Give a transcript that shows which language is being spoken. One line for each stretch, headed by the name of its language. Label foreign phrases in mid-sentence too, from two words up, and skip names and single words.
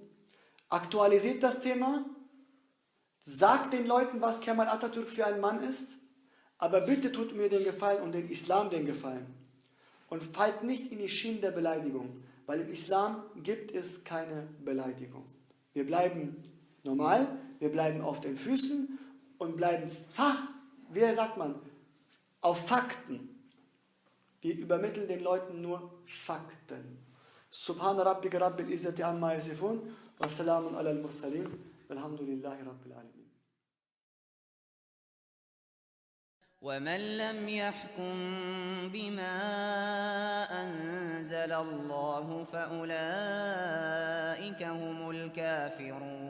German: Aktualisiert das Thema, sagt den Leuten, was Kemal Atatürk für ein Mann ist, aber bitte tut mir den Gefallen und den Islam den Gefallen und fallt nicht in die Schiene der Beleidigung, weil im Islam gibt es keine Beleidigung. Wir bleiben normal, wir bleiben auf den Füßen und bleiben wie sagt man, auf Fakten. Wir übermitteln den Leuten nur Fakten.
Arabic: سبحان ربك رب العزة عما يصفون وسلام على المرسلين والحمد لله رب العالمين. ومن لم يحكم بما أنزل الله فأولئك هم الكافرون